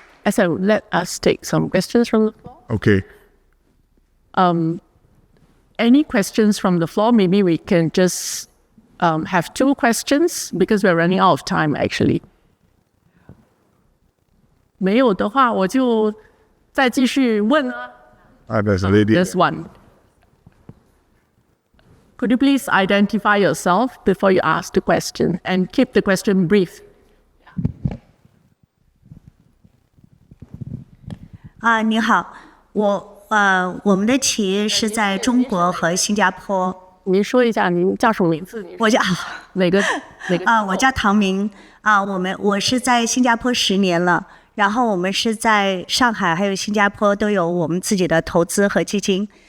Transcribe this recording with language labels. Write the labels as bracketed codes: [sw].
[en] So let us take some questions from the floor. Okay. Any questions from the floor? Maybe we can just have two questions because we're running out of time actually. [zh] 没有的话，我就再继续问啊。 [en] There's a lady. There's one. Could you please identify yourself before you ask the question and keep the question brief? [zh] 你好，我们的企业是在中国和新加坡。您说一下您叫什么名字？我叫哪个？我叫唐明我是在新加坡10年了，然后我们是在上海还有新加坡都有我们自己的投资和基金。